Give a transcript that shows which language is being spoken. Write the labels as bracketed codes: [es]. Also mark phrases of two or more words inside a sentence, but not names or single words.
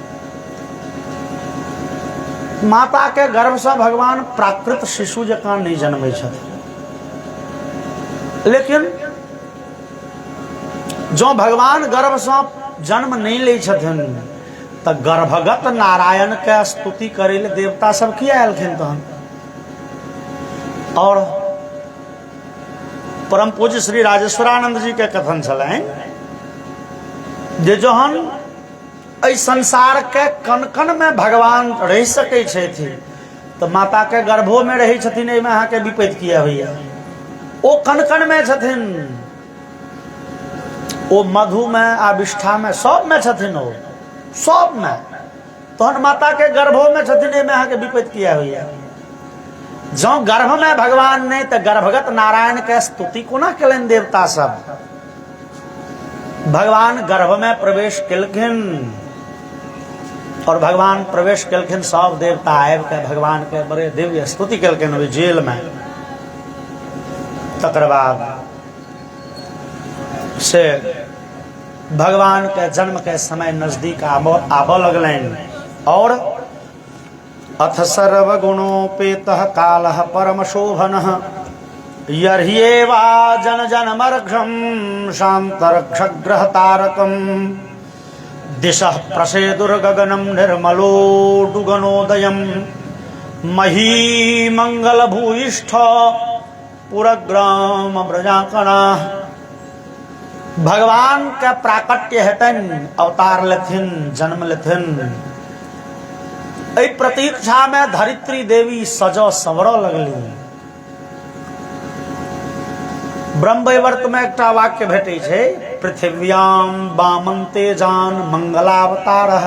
[mai] माता के गर्भ से भगवान प्राकृत शिशु जकाँ नहीं जन्मै छथिन। लेकिन जो भगवान गर्भ से जन्म नहीं लै छथिन तो गर्भगत नारायण के स्तुति करे ले देवता सब किया आयलखिन तहन। और परम पूज्य श्री राजेश्वरानंद जी के कथन छलनि जे जहन एहि संसार के कण कण में भगवान रह सकै छथिन तो माता के गर्भो में रही छथिन, एहिमे अहाँके विपैत किया होइया। ओ कण कण में छथिन, ओ मधु में आविष्ठा में सब में छथिन, ओ सब में। तहन माता के गर्भो में छथिन, एहिमे अहाँके विपैत किया होइया। जो गर्भ में भगवान नहीं तो गर्भगत नारायण के स्तुति कोना केलनि देवता सब। भगवान गर्भ में प्रवेश केलखिन और भगवान प्रवेश केलखिन, सब देवता आबि के भगवान के बड़े दिव्य स्तुति केलखिन ओहि जेल में। तकर बाद से भगवान के जन्म के समय नजदीक आबऽ लगलनि और [sa] अथ सर्वगुणोपेतः कालः परम शोभनः यर्ह्येवा जन जनमर्घं शान्तरक्षग्रह तारकम् दिशः प्रसेदुर्गगनं निर्मलोडुगनोदयं महीमंगलभूयिष्ठ पुरग्राम ब्रजाकणाः। [mai] भगवान के प्राकट्य हेतन अवतार लेथिन, जन्म लेथिन। एहि प्रतीक्षा में धरित्री देवी सजो संवरऽ लगली। ब्रह्मवैवर्त में एकटा वाक्य भेटै छै, [sa] पृथिव्याम वामन्ते जान मंगलावतारः।